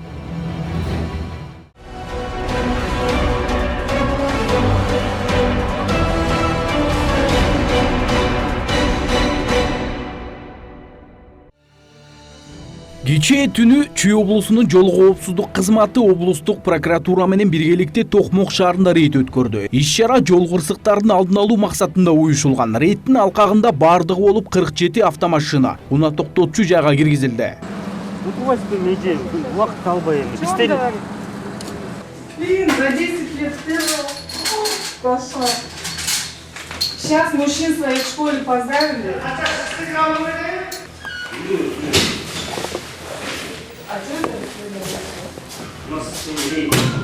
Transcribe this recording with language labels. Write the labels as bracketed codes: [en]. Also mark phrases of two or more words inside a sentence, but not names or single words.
[ky] Кечээ түнү Чүй облусунун жол коопсуздук кызматы облустук прокуратура менен биргеликте Токмок шаарында рейд өткөрдү. Иш-чара жол кырсыктарын алдын алуу максатында уюшулган. Рейдтин алкагында бардыгы болуп 47 автомашина унаа токтотчу жайга киргизилди. Вакыт албай эми. [ru] Блин, за 10 лет первого пошла. Сейчас мужчин своих в школе поздравили. А что это? У нас рейд.